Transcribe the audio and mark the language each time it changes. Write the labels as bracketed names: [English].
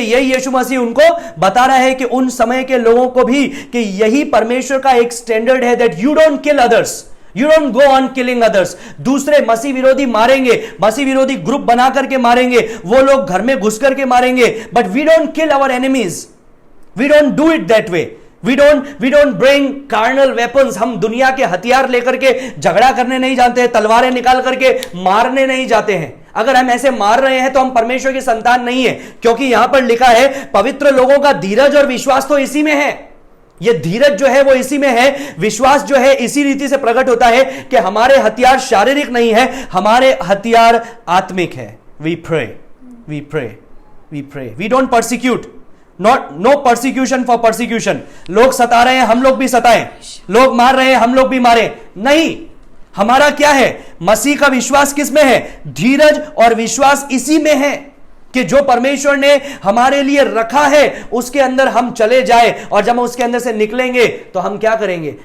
[Hindi] यही यीशु मसीह उनको बता रहा है कि उन समय के लोगों को भी कि यही परमेश्वर का एक स्टैंडर्ड है, [English] That you don't kill others, you don't go on killing others. [Hindi] दूसरे मसीह विरोधी मारेंगे, मसीह विरोधी ग्रुप बना करके मारेंगे, वो लोग घर में घुस करके मारेंगे, [English] But we don't kill our enemies, we don't do it that way. We don't bring carnal weapons। [Hindi] हम दुनिया के हथियार लेकर के झगड़ा करने नहीं जाते हैं, तलवारें निकाल करके मारने नहीं जाते हैं। अगर हम ऐसे मार रहे हैं तो हम परमेश्वर की संतान नहीं है, क्योंकि यहां पर लिखा है पवित्र लोगों का धीरज और विश्वास तो इसी में है। ये धीरज जो है वो इसी में है, विश्वास जो है इसी रीति से प्रकट होता है कि हमारे हथियार शारीरिक नहीं है, हमारे हथियार आत्मिक है। [English] We pray, we pray, we pray, we don't persecute, no persecution for persecution। [Hindi] लोग सता रहे हैं, हम लोग भी सताएं, लोग मार रहे हैं, हम लोग भी मारें, नहीं। हमारा क्या है? मसीह का विश्वास किस में है? धीरज और विश्वास इसी में है कि जो परमेश्वर ने हमारे लिए रखा है उसके अंदर हम चले जाए, और जब हम उसके अंदर से निकलेंगे तो हम क्या करेंगे?